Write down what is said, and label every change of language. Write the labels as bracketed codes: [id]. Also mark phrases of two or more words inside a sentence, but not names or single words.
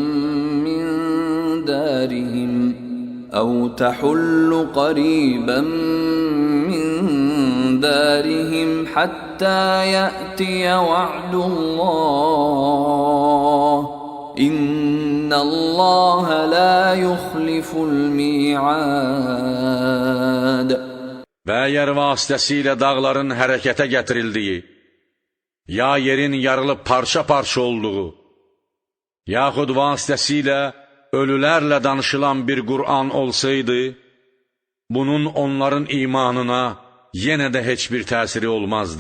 [ar] من دارهم حتى يأتي وعد الله إن الله لا يخلف الميعاد. [az] Və əgər vasitəsilə dağların hərəkətə gətirildiyi, ya yerin yarılıb parça-parça olduğu, yaxud vasitəsilə ölülərlə danışılan bir Qur'an olsaydı, bunun onların imanına yenə də heç bir təsiri olmazdı.